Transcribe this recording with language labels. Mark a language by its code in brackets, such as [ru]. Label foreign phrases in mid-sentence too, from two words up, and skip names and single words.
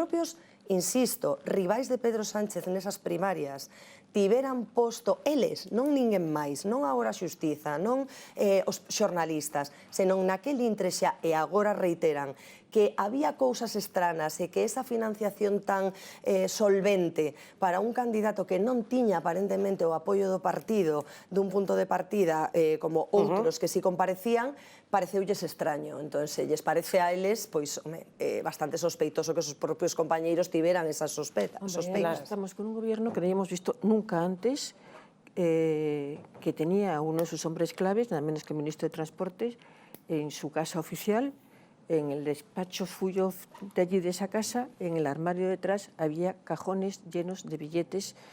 [gl] propios, insisto, rivais de Pedro Sánchez nesas primarias tiveran posto eles, non ninguén máis, non agora a xustiza, non os xornalistas, senón naquel intre xa, e agora reiteran, que había cousas estranas e que esa financiación tan solvente para un candidato que non tiña aparentemente o apoio do partido dun punto de partida como outros que si comparecían, pareceulles extraño. Entón, se lles parece a eles, pois, bastante sospeitoso que os propios compañeiros tiveran esas sospeitas. [es] Estamos con un gobierno que no habíamos visto nunca antes, que tenía uno de sus hombres claves, nada menos que el ministro de Transportes, en su casa oficial, en el despacho suyo de allí de esa casa, en el armario detrás, había cajones llenos de billetes.